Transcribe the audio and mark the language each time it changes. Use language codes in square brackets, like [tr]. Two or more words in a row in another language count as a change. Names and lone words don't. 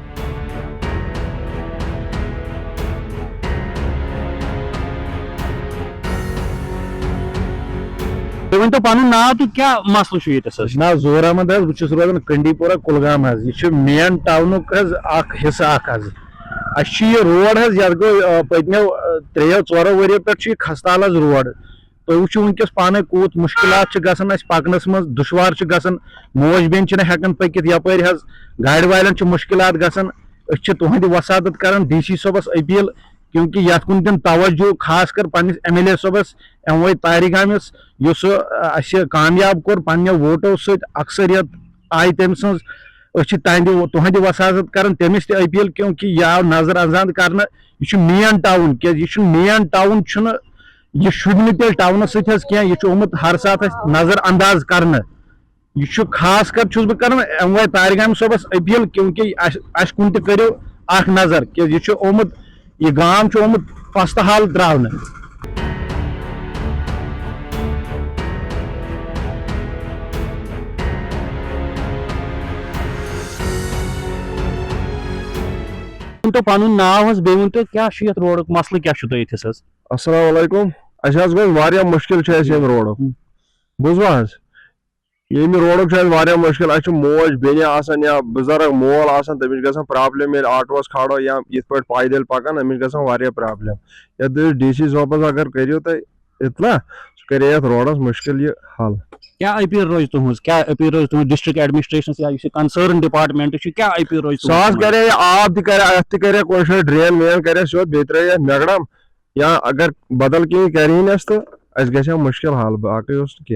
[ks] तो पानु नाव तो क्या मसला छु ये ना जोर अहमद बहुत रोजान कंडीपोरा कुलगाम यह [en] main town [ks] हिस्सा रोड ये गो पत्मो 3-4 वरियो पे खस्ताल रोड। तो वो वनकस पाने कूत मुश्किलात पकनस मज दुशवार मोज बेन हेकान पकित यपर गाड़ वालन मुश्किलात गसान। तुहद वसादत कर डीसी सबस अपील, क्योंकि यथ कुन दिन तवज्जो खास कर पन्निस MLA सबस एमवाई तारिगामिस युस कामयाब कोर पन्ने वोटो सत अक्सरियत आई तम तुहद वसादत कर तमिस ते अपील, क्योंकि यह आव नजरअंदाज कर [en] main town [ks] क्या [en] main town [ks] यह शुभ तेल टाउन सत हर सात नजरअंदाज कर। यह खास कर बह कर एमवाई तारिगामी सबस अपील, क्योंकि अस कुन करो अख नजर कि यह गांव पस्त हाल द्रावन। तो पानुन नाव बे वन तो क्या रोड मसल क्या ये? [ar] السلام عليكم. [ks] गो मुश्किल रोड बुझवा ये रोड मुश्किल। मोज बेन या बुजुर्ग मोल तमिस ग प्रॉब्लम आटोस खड़ो या इत पे पैदल पकान अमिस ग प्रॉब्लम। ये डीसी साहबस अगर करो तो इतला करे रोडस मुश्किल ये हल। क्या अपील रोज तुहज, क्या अपील रोज तुम [en] district administration [ks] या [en] concern department [ks] क्या अपील रोज? सास करे आब करे कोई ड्रेन वेन करे सो बे त्रे मेगड़म या अगर बदल कहीं करें तो मुश्किल हाल बाकी।